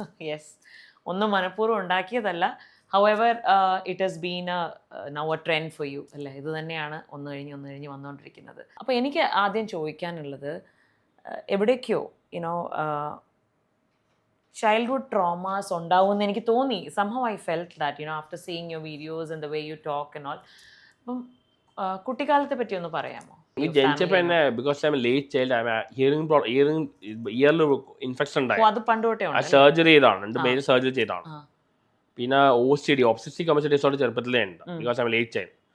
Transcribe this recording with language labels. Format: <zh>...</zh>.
<en>yes,</en> <ml>ഒന്നും മനഃപൂർവ്വം ഉണ്ടാക്കിയതല്ല.</ml> <en>However it has been now a trend for you അല്ലേ?</en> <ml>ഇത് തന്നെയാണ് ഒന്ന് കഴിഞ്ഞ് വന്നുകൊണ്ടിരിക്കുന്നത്. അപ്പോൾ എനിക്ക് ആദ്യം ചോദിക്കാനുള്ളത്, എവിടേക്കോ</ml> <en>you know childhood traumas</en> <ml>ഉണ്ടാവുമെന്ന് എനിക്ക് തോന്നി.</ml> <en>somehow I felt that, you know, after seeing your videos and the way you talk and all.</en> <ml>അപ്പം കുട്ടിക്കാലത്തെ പറ്റി ഒന്ന് പറയാമോ? ജനിച്ചപ്പോൾ തന്നെ</ml> <en>because I'm late child,</en> <ml>earring ഇയറിൽ ഇൻഫെക്ഷൻ ഉണ്ടായി. അത് പണ്ട് തൊട്ടേ ഉണ്ട്. സർജറി ചെയ്താണ്, 2 മെയിൻ സർജറി ചെയ്താണ്. പിന്നെ OCD, ഒബ്സസീവ് കമ്പൾസീവ് ഡിസോർഡർ ചെറുപ്പത്തിലേ ഉണ്ട്,</ml> <en>Because I'm late child.</en>